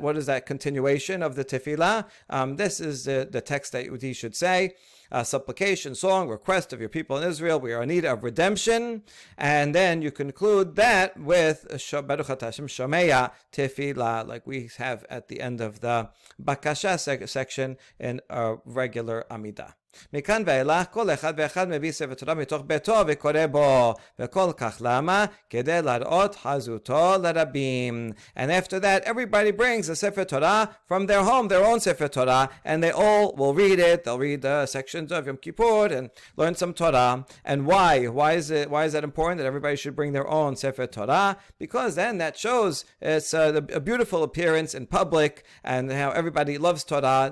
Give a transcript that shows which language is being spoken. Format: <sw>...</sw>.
<en>What is that continuation of the tefillah? This is the text that he should say. Supplication, song, request of your people in Israel. We are in need of redemption. And then you conclude that with Baruch Hashem Shomea Tefillah, like we have at the end of the Bakasha section in a regular Amidah.</en> <he>מכאן ואילך כל אחד ואחד מביא ספר תורה מתוך ביתו וקורא בו וכל כך למה? כדי להראות חזותו לרבים.</he> <en>And after that everybody brings a Sefer Torah from their home, their own Sefer Torah, and they all will read it. They'll read the sections of Yom Kippur and learn some Torah. And why is that important that everybody should bring their own Sefer Torah? Because then that shows it's a beautiful appearance in public, and how everybody loves Torah.</en>